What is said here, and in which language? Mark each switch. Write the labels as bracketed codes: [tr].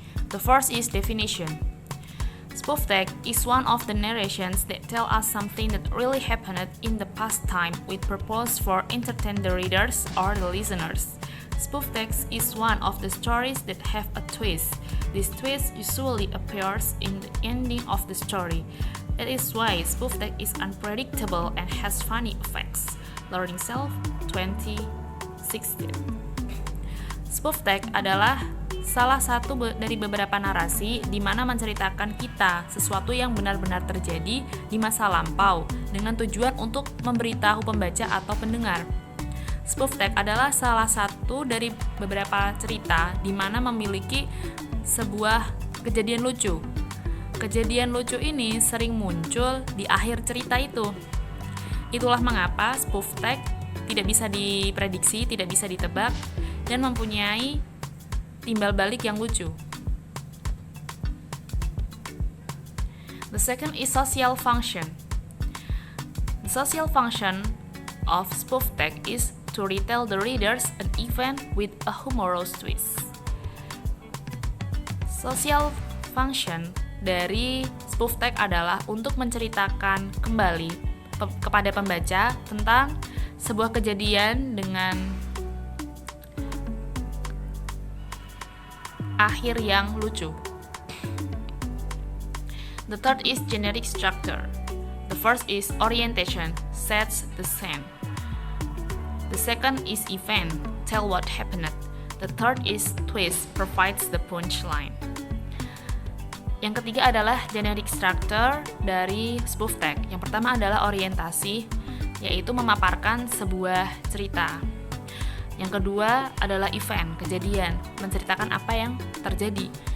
[en] The first is definition. Spoof text is one of the narrations that tell us something that really happened in the past time with purpose for entertain the readers or the listeners. Spoof text is one of the stories that have a twist. This twist usually appears in the ending of the story. That is why spoof text is unpredictable and has funny effects. Learning Self 2016. [id] Spoof text adalah salah satu dari beberapa narasi di mana menceritakan kita sesuatu yang benar-benar terjadi di masa lampau dengan tujuan untuk memberitahu pembaca atau pendengar. Spoof text adalah salah satu dari beberapa cerita di mana memiliki sebuah kejadian lucu. Kejadian lucu ini sering muncul di akhir cerita itu. Itulah mengapa spoof text tidak bisa diprediksi, tidak bisa ditebak, dan mempunyai timbal balik yang lucu. [en] The second is social function. The social function of spoof text is to retell the readers an event with a humorous twist. [id] Social function dari spoof text adalah untuk menceritakan kembali kepada pembaca tentang sebuah kejadian dengan akhir yang lucu. [en] The third is generic structure. The first is orientation, sets the scene. The second is event, tell what happened. The third is twist, provides the punchline. [id] Yang ketiga adalah generic structure dari spoof text. Yang pertama adalah orientasi, yaitu memaparkan sebuah cerita. Yang kedua adalah event, kejadian, menceritakan apa yang terjadi.